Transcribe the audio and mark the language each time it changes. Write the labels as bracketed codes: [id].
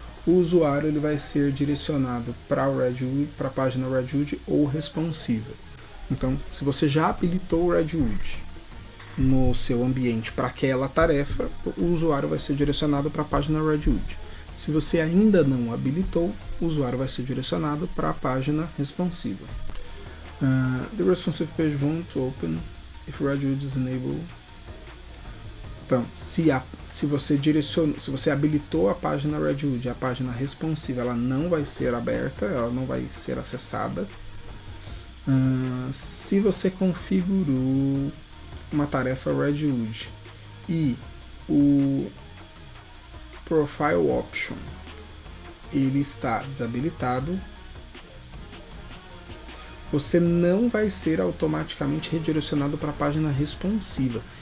[pt] O usuário ele vai ser direcionado para a página RedWood ou responsiva. Então, se você já habilitou o RedWood no seu ambiente para aquela tarefa, o usuário vai ser direcionado para a página RedWood. Se você ainda não habilitou, o usuário vai ser direcionado para a página responsiva. [en] The responsive page won't open if RedWood is enabled. [pt] Então, se você habilitou a página RedWood, a página responsiva, ela não vai ser aberta, ela não vai ser acessada. Se você configurou uma tarefa RedWood e o Profile Option ele está desabilitado, você não vai ser automaticamente redirecionado para a página responsiva.